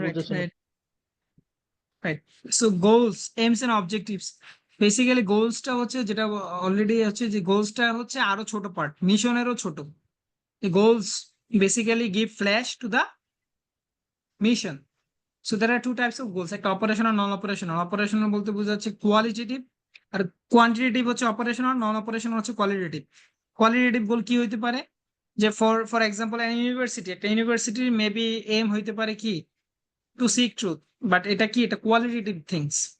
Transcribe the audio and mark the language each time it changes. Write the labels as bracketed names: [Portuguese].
[English] right [Bangla] বুঝতেছেন? [English] Right right. [Bangla] So goals, AIIMS and objectives, basically গোলসটা হচ্ছে যেটা অলরেডি হচ্ছে, যে গোলসটা হচ্ছে আরো ছোট পার্ট, মিশনেরও ছোট। [English] Goals basically give flash to the mission. So there are two types of goals, [Bangla] একটা অপারেশনাল, নন অপারেশনাল। অপারেশনাল বলতে বোঝাচ্ছে কোয়ালিটেটিভ, আর কোয়ান্টিটেটিভ হচ্ছে অপারেশনাল, নন অপারেশনাল হচ্ছে কোয়ালিটেটিভ। কোয়ালিটেটিভ গোল কি হইতে পারে, যে ফর এক্সাম্পল ইউনিভার্সিটি, একটা ইউনিভার্সিটির মেবি এম হইতে পারে কি টু সিক ট্রুথ, বাট এটা কি, এটা কোয়ালিটেটিভ থিংস।